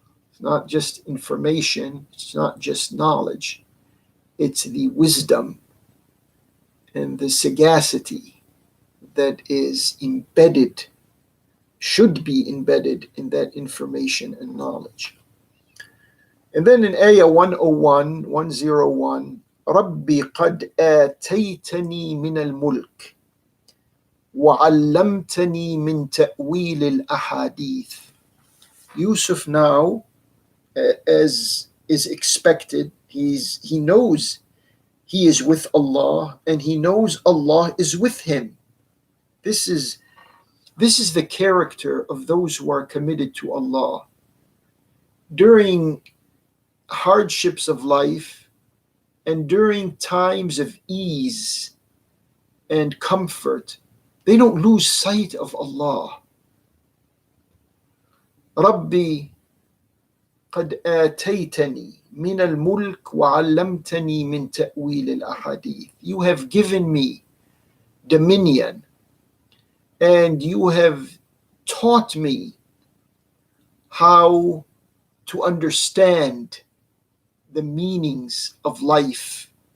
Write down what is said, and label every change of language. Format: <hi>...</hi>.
<en>It's not just information, it's not just knowledge, it's the wisdom and the sagacity that is embedded, should be embedded in that information and knowledge. And then in Ayah 101,</en> <ar>رَبِّ قَدْ آتَيْتَنِي مِنَ الْمُلْكِ وَعَلَّمْتَنِي مِنْ تَأْوِيلِ الْأَحَادِيثِ.</ar> <en>Yusuf now, as is expected, he knows he is with Allah, and he knows Allah is with him. This is the character of those who are committed to Allah. During hardships of life and during times of ease and comfort, they don't lose sight of Allah. Rabbi</en> <ar>قد آتيتني من الملك وعلمتني من تأويل الأحاديث.</ar> <en>You have given me dominion and you have taught me how to understand the meanings of life.</en>